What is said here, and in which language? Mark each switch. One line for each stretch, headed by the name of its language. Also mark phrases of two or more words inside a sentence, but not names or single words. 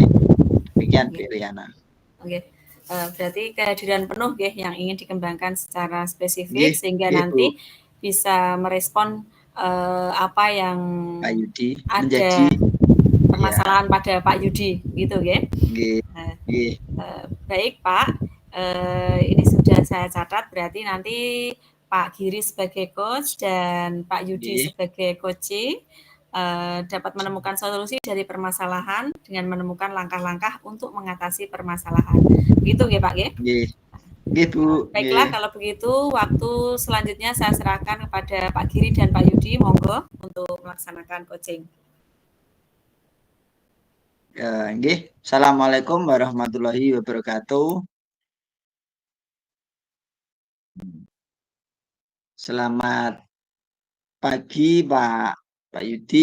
Indonesian: Demikian Bu Oke. Eliana. Oke. Berarti kehadiran penuh nggih yang ingin dikembangkan secara spesifik
Javanese: Nggih,
Indonesian: sehingga
Javanese: nggih Bu.
Indonesian: nanti bisa merespon apa yang Pak Yudi menjadi ada ya permasalahan pada Pak Yudi gitu ya.
Javanese: nggih,
Indonesian: Nah,
Javanese: nggih,
Indonesian: baik Pak, ini sudah saya catat berarti nanti Pak Giri sebagai coach dan Pak Yudi
Javanese: nggih,
Indonesian: sebagai coachee dapat menemukan solusi dari permasalahan dengan menemukan langkah-langkah untuk mengatasi permasalahan. Gitu ya Pak ya?
Javanese: nggih, nggih Bu,
Indonesian: Baiklah
Javanese: nggih.
Indonesian: kalau begitu waktu selanjutnya saya serahkan kepada Pak Giri dan Pak Yudi, monggo untuk melaksanakan coaching.
Javanese: Nggih.
Arabic: Assalamualaikum warahmatullahi wabarakatuh.
Indonesian: Selamat pagi Pak Yudi.